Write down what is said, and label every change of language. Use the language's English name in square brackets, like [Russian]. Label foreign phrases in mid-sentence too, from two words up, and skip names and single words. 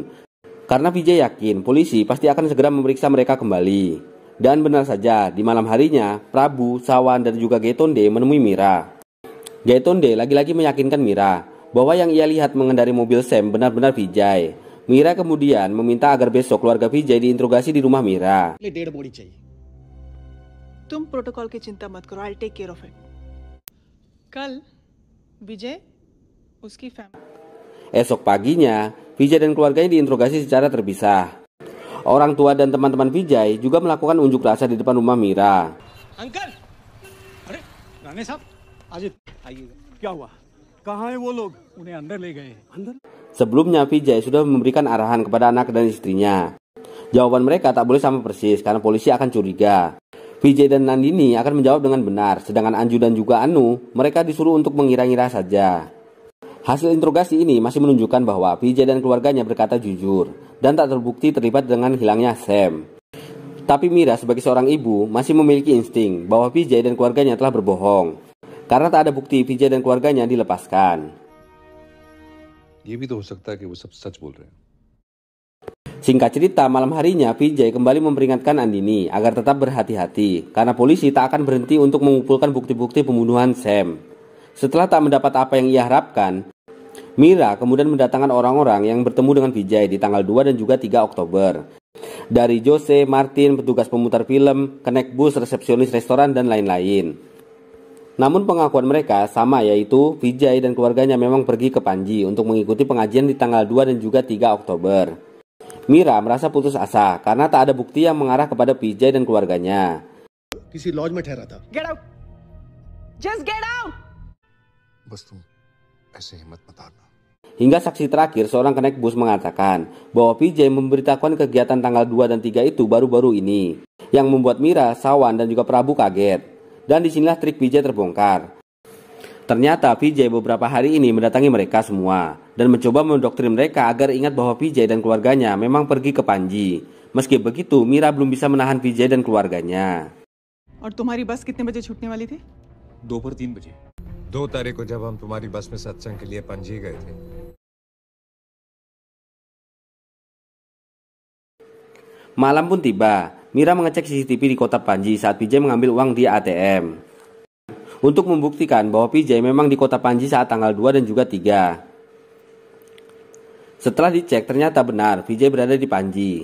[Indonesian] Karena Vijay yakin polisi pasti akan segera memeriksa mereka kembali. Dan benar saja, di malam harinya, Prabu, Sawan, dan juga Gaitonde menemui Mira. Gaitonde lagi-lagi meyakinkan Mira bahwa yang ia lihat mengendarai mobil Sam benar-benar Vijay. Mira kemudian meminta agar besok keluarga Vijay diinterogasi di rumah Mira. [English] dead body [Hindi] चाहिए. तुम प्रोटोकॉल की चिंता मत करो, [English] I take care of it. [Hindi] कल विजय उसकी फैमिली. [Indonesian] Esok paginya, Vijay dan keluarganya diinterogasi secara terpisah. Orang tua dan teman-teman Vijay juga melakukan unjuk rasa di depan rumah Mira. [Hindi] अंकल अरे राणे साहब आज आइएगा. क्या हुआ? कहाँ है वो लोग? उन्हें अंदर ले गए. अंदर? [Indonesian] Sebelumnya Vijay sudah memberikan arahan kepada anak dan istrinya. Jawaban mereka tak boleh sama persis karena polisi akan curiga. Vijay dan Nandini akan menjawab dengan benar, sedangkan Anju dan juga Anu, mereka disuruh untuk mengira-ngira saja. Hasil interogasi ini masih menunjukkan bahwa Vijay dan keluarganya berkata jujur dan tak terbukti terlibat dengan hilangnya Sam. Tapi Mira sebagai seorang ibu masih memiliki insting bahwa Vijay dan keluarganya telah berbohong. Karena tak ada bukti Vijay dan keluarganya dilepaskan. [Hindi] ये भी तो हो सकता है कि वो सब सच बोल रहे हैं. [Indonesian] Singkat cerita, malam harinya Vijay kembali memperingatkan Andini agar tetap berhati-hati karena polisi tak akan berhenti untuk mengumpulkan bukti-bukti pembunuhan Sam. Setelah tak mendapat apa yang ia harapkan, Mira kemudian mendatangkan orang-orang yang bertemu dengan Vijay di tanggal 2 dan juga 3 Oktober. Dari Jose, Martin, petugas pemutar film, kenek bus, resepsionis restoran, dan lain-lain. Namun pengakuan mereka sama, yaitu Vijay dan keluarganya memang pergi ke Panji untuk mengikuti pengajian di tanggal 2 dan juga 3 Oktober. Mira merasa putus asa karena tak ada bukti yang mengarah kepada Vijay dan keluarganya. [Hindi] किसी लॉज में ठहरा था. [English] Get out! Just get out! [Hindi] बस तुम ऐसे हिम्मत मत हारना। [Indonesian] Hingga saksi terakhir seorang kenaik bus mengatakan bahwa Vijay memberitahukan kegiatan tanggal 2 dan 3 itu baru-baru ini, yang membuat Mira, Sawan, dan juga Prabu kaget. Dan disinilah trik Vijay terbongkar. Ternyata Vijay beberapa hari ini mendatangi mereka semua dan mencoba mendoktrin mereka agar ingat bahwa Vijay dan keluarganya memang pergi ke Panji. Meski begitu, Mira belum bisa menahan Vijay dan keluarganya. [Hindi] और तुम्हारी बस कितने बजे छूटने वाली थी? 2 पर 3 बजे। 2 तारीख को जब हम तुम्हारी बस में सत्संग के लिए पणजी गए थे, [Indonesian] Malam pun tiba. Mira mengecek CCTV di kota Panji saat Vijay mengambil uang di ATM untuk membuktikan bahwa Vijay memang di kota Panji saat tanggal 2 dan juga 3. Setelah dicek ternyata benar Vijay berada di Panji.